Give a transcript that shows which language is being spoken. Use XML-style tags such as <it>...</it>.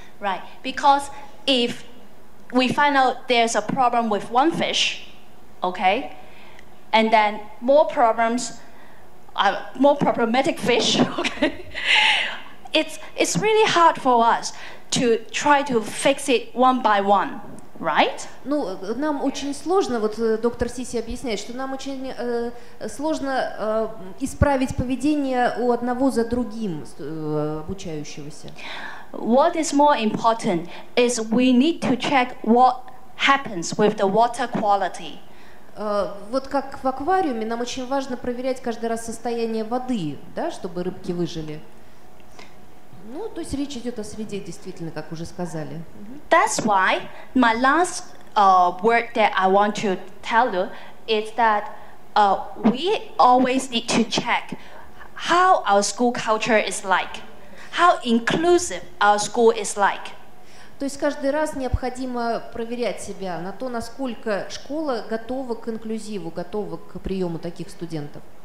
<en>Right, because if we find out there's a problem with one fish, okay, and then more problematic fish, okay, it's really hard for us to try to fix it one by one. Right?</en> <ru>Ну, нам очень сложно, вот доктор Сиси объясняет, что нам очень сложно исправить поведение у одного за другим обучающегося.</ru> <en>What is more important is we need to check what happens with the water quality.</en> <ru>Вот как в аквариуме, нам очень важно проверять каждый раз состояние воды, да, чтобы рыбки выжили. Ну, то есть речь идет о среде, действительно, как уже сказали.</ru> <en>That's why my last word that I want to tell you is that we always need to check how our school culture is like, how inclusive our school is like.</en> <ru>То есть каждый раз необходимо проверять себя на то, насколько школа готова к инклюзиву, готова к приему таких студентов.</ru>